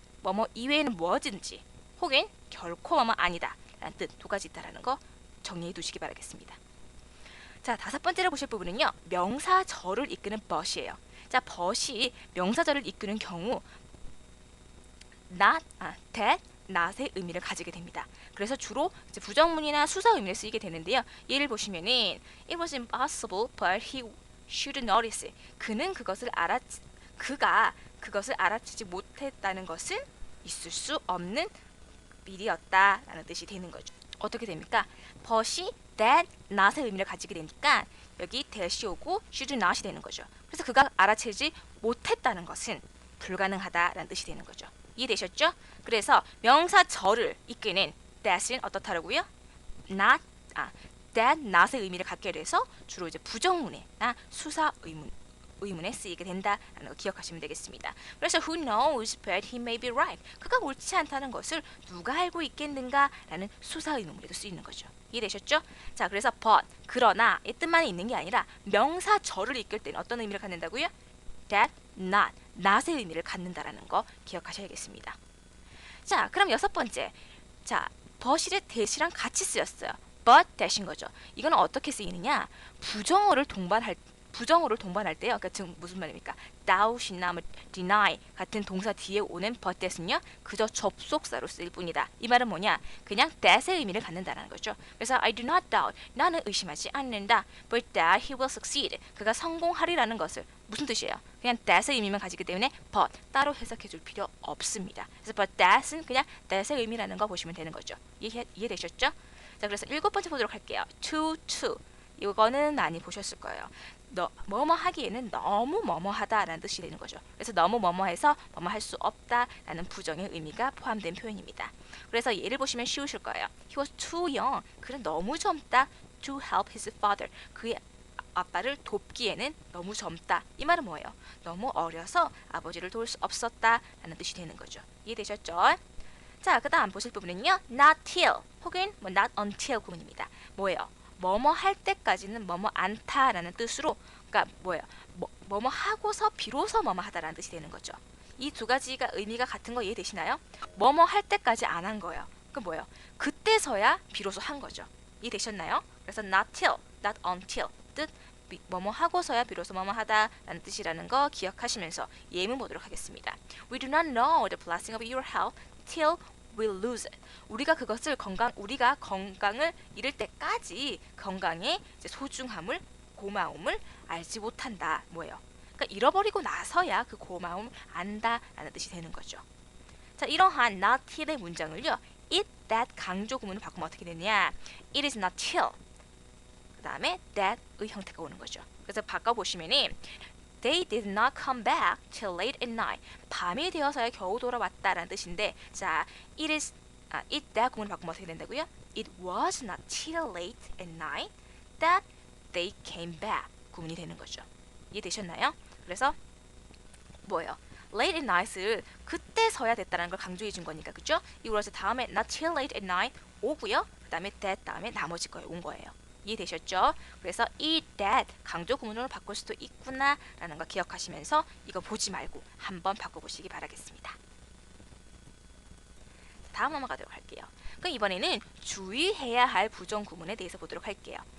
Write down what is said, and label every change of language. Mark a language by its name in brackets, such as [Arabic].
[Korean] 뭐뭐 이외에는 무엇이든지 혹은 결코 뭐뭐 아니다 라는 뜻 두 가지 있다는 거 정리해 두시기 바라겠습니다. 자, 다섯 번째로 보실 부분은요. 명사절을 이끄는 but이에요. 자, but이 명사절을 이끄는 경우 that, not의 의미를 가지게 됩니다. 그래서 주로 이제 부정문이나 수사 의미를 쓰이게 되는데요. 예를 보시면은 [English] it was impossible but he should notice. [Korean] 그는 그것을 그가 그것을 알아채지 못했다는 것은 있을 수 없는 일이었다라는 뜻이 되는 거죠. 어떻게 됩니까? but이 that, not의 의미를 가지게 되니까 여기 that이 오고 should not이 되는 거죠. 그래서 그가 알아채지 못했다는 것은 불가능하다라는 뜻이 되는 거죠. 이해되셨죠? 그래서 명사 절을 이끄는 that은 어떻다라고요? not, that, not의 의미를 갖게 돼서 주로 이제 부정문에나 수사 의문에 쓰이게 된다라는 거 기억하시면 되겠습니다. [English] 그래서 who knows but he may be right. [Korean] 그가 옳지 않다는 것을 누가 알고 있겠는가라는 수사 의문문에도 쓰이는 거죠. 이해되셨죠? 자, 그래서 but, 그러나의 뜻만 있는 게 아니라 명사 절을 이끌 때는 어떤 의미를 갖는다고요? that, not, not의 의미를 갖는다라는 거 기억하셔야겠습니다. 자, 그럼 6번째. 자, but이 that이랑 같이 쓰였어요. but that인 거죠. 이거는 어떻게 쓰이느냐? 부정어를 동반할 때요. 그러니까 지금 무슨 말입니까? doubt이나 deny 같은 동사 뒤에 오는 but that은요. 그저 접속사로 쓰일 뿐이다. 이 말은 뭐냐? 그냥 that의 의미를 갖는다는 거죠. [English] 그래서 I do not doubt. [Korean] 나는 의심하지 않는다. [English] But that he will succeed. [Korean] 그가 성공하리라는 것을 무슨 뜻이에요? 그냥 that의 의미만 가지기 때문에 but 따로 해석해 줄 필요 없습니다. 그래서 but that은 그냥 that의 의미라는 거 보시면 되는 거죠. 이해되셨죠? 자, 그래서 7번째 보도록 할게요. [English] to. [Korean] 이거는 많이 보셨을 거예요. 뭐뭐 하기에는 너무 뭐뭐하다라는 뜻이 되는 거죠. 그래서 너무 뭐뭐해서 뭐뭐 할 수 없다라는 부정의 의미가 포함된 표현입니다. 그래서 예를 보시면 쉬우실 거예요. [English] He was too young. [Korean] 그는 너무 젊다. [English] To help his father. [Korean] 그의 아빠를 돕기에는 너무 젊다. 이 말은 뭐예요? 너무 어려서 아버지를 도울 수 없었다라는 뜻이 되는 거죠. 이해되셨죠? 자, 그 다음 보실 부분은요. [English] Not till [Korean] 혹은 [English] not until [Korean] 구문입니다. 뭐예요? 뭐뭐 할 때까지는 뭐뭐 않다라는 뜻으로, 그러니까 뭐예요? 뭐뭐 하고서 비로소 뭐뭐 하다라는 뜻이 되는 거죠. 이 두 가지가 의미가 같은 거 이해되시나요? 뭐뭐 할 때까지 안 한 거예요. 그 뭐예요? 그때서야 비로소 한 거죠. 이해되셨나요? 그래서 not till, not until 뜻 뭐뭐 하고서야 비로소 뭐뭐 하다라는 뜻이라는 거 기억하시면서 예문 보도록 하겠습니다. [English] We do not know the blessing of your health till we lose it. [Korean] 우리가 건강을 잃을 때까지 건강의 이제 소중함을, 고마움을 알지 못한다. 뭐예요? 그러니까 잃어버리고 나서야 그 고마움을 안다라는 뜻이 되는 거죠. 자, 이러한 not till의 문장을요. it, that 강조 구문을 바꾸면 어떻게 되냐? [English] It is not till. [Korean] 그 다음에 that의 형태가 오는 거죠. 그래서 바꿔보시면은 [English] They did not come back till late at night. [Korean] 밤이 되어서야 겨우 돌아왔다라는 뜻인데, 자, it that 구문을 바꾸면 어떻게 된다고요? [English] It was not till late at night that they came back [Korean] 구문이 되는 거죠. 이해되셨나요? 그래서 뭐예요? late at night을 그때서야 됐다는 걸 강조해 준 거니까, 그죠? 이거라서 다음에 [English] not till late at night [Korean] 오고요. 그 다음에 that 다음에 나머지 거에 온 거예요. 이해되셨죠? 그래서 이 that 강조 구문으로 바꿀 수도 있구나 라는 거 기억하시면서 이거 보지 말고 한번 바꿔보시기 바라겠습니다. 다음 넘어가도록 할게요. 그럼 이번에는 주의해야 할 부정 구문에 대해서 보도록 할게요.